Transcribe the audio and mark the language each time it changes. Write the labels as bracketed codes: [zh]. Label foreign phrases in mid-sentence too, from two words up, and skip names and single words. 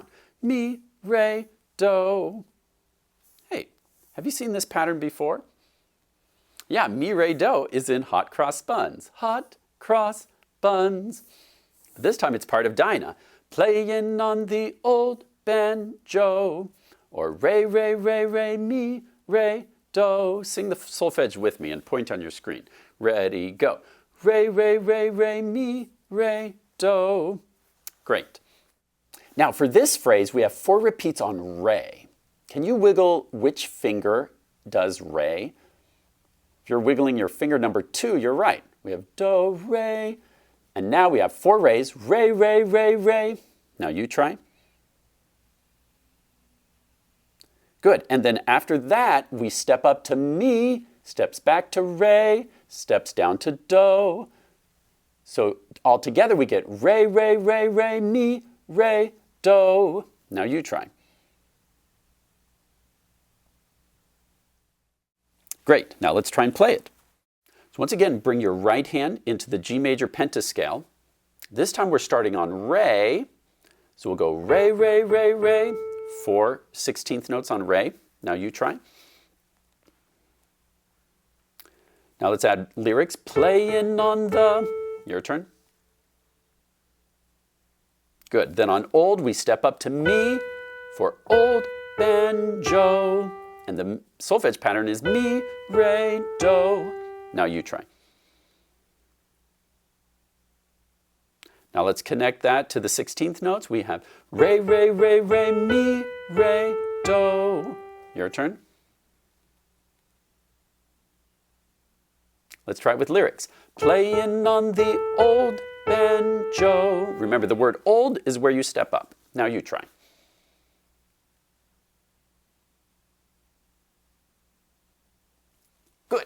[en] Mi, re, do. Hey, have you seen this pattern before? Yeah, mi, re, do is in hot cross buns. Hot cross buns. This time it's part of Dinah. Playing on the old banjo. Or re, re, re, re, mi, re, do. Sing the solfege with me and point on your screen. Ready, go. Re, re, re, re, mi, re, do. Great. Now for this phrase, we have 4 repeats on re. Can you wiggle which finger does re? If you're wiggling your finger number 2, you're right. We have do, re. And now we have 4 re's. Re, re, re, re. Now you try. Good. And then after that, we step up to mi, steps back to re, steps down to do. So all together we get re, re, re, re, mi, re, do. Now you try. Great. Now let's try and play it. So once again, bring your right hand into the G major pentascale. This time we're starting on re. So we'll go re, re, re, re. 4 16th notes on re. Now you try. Now let's add lyrics. Playing on the, your turn. Good. Then on old, we step up to mi for old banjo. And the solfege pattern is mi, re, do. Now you try. Now let's connect that to the 16th notes. We have re, re, re, re, mi, re, do. Your turn. Let's try it with lyrics. Playing on the old banjo. Remember, the word old is where you step up. Now you try. Good.